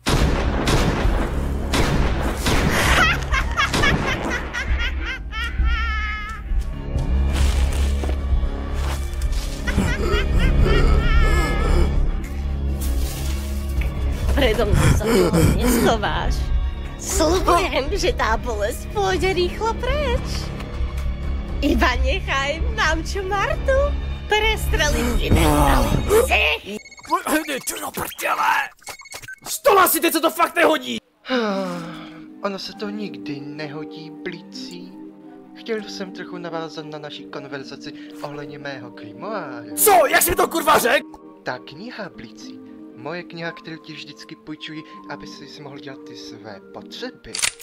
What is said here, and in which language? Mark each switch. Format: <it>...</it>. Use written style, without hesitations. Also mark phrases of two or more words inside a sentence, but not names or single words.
<sk>Predo mnou sa toho neschováš. Sľubujem, že tá bolesť pôjde rýchlo preč. Iba nechaj mamču Martu prestreliť si. Čo do prdele?</sk> <cs>Stola si, teď se to fakt nehodí! Ono se to nikdy nehodí, Blicí. Chtěl jsem trochu navázat na naší konverzaci ohledně mého grimoáru. Co? Jak jsi to kurva řek? Ta kniha, Blicí. Moje kniha, kterou ti vždycky půjčuji, aby si mohl dělat ty své potřeby.</cs>